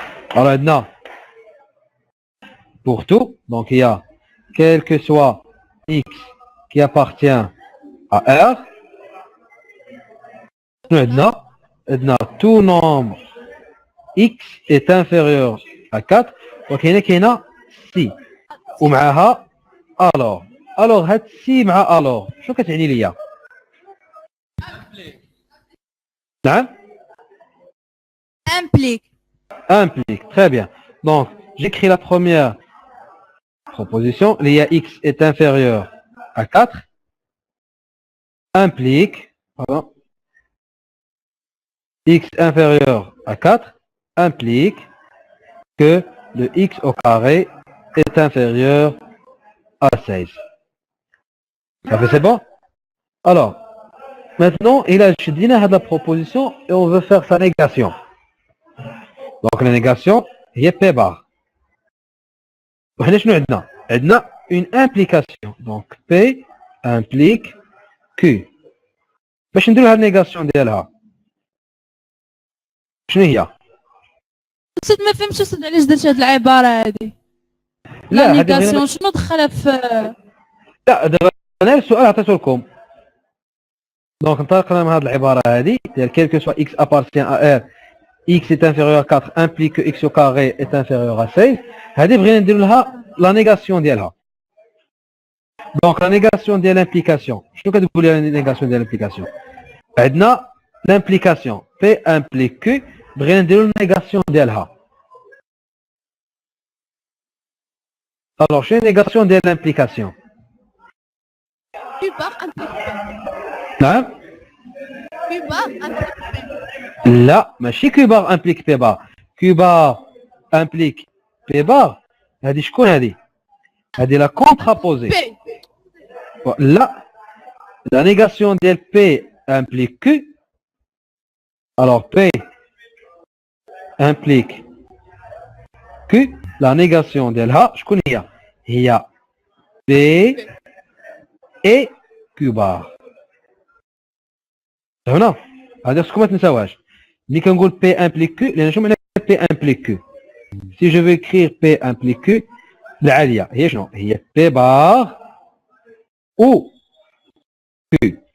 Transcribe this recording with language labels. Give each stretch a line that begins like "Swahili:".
French: Alors, pour tout, donc il y a quel que soit X qui appartient à R, tout nombre X est inférieur à 4. Donc, il y a si.
Arabic: ومعها alors هاد سي مع شنو كتعني ليا؟ نعم
French: implique très bien. Donc j'écris la première proposition, il y a X est inférieur à 4 implique X inférieur à 4 implique que le X au carré est inférieur à 16. Ça fait c'est bon? Alors, maintenant, il a choisi la proposition et on veut faire sa négation. Donc la négation,
Arabic: هي
French: P bar.
Arabic: وحنا شنو عندنا؟ عندنا
French: une implication. Donc P implique Q.
Arabic: باش نديرو هاد النيغاسيون ديالها شنو هي؟ أستاذ ما فهمتش أستاذ علاش درت هاد العبارة هادي. لا نيغاسيون شنو دخلها في لا دابا انا السؤال عطيته لكم. دونك انطلقنا من هذه العباره هذه ديال
French: quel que soit X appartient à R, X est inférieur à 4 implique que X au carré est inférieur à 16.
Arabic: هذه بغينا نديرو لها لا نيغاسيون ديالها. دونك لا نيغاسيون ديال l'implication شنو كتقول لي لا نيغاسيون ديال l'implication؟ عندنا l'implication P implique Q بغينا نديرو النيغاسيون ديالها.
French: Alors
Arabic: شنو النيغاسيون ديال l'implication؟
French: Q bar implique
Arabic: نعم؟
French: Q bar implique
Arabic: لا ماشي
French: Q bar implique P bar. Q bar implique P bar.
Arabic: هذه شكون هذه؟ هذه لا contraposée.
French: لا la négation
Arabic: ديال
French: P implique Q. Alors P implique Q. La négation
Arabic: ديالها شكون هي؟ هي
French: P et Q bar.
Arabic: هنا هذا خصكم ما تنساوهاش. ملي كنقول
French: P implique Q لأن شنو معنى P implique Q. Si je veux écrire P implique Q
Arabic: العالية هي شنو؟ هي
French: P bar ou Q.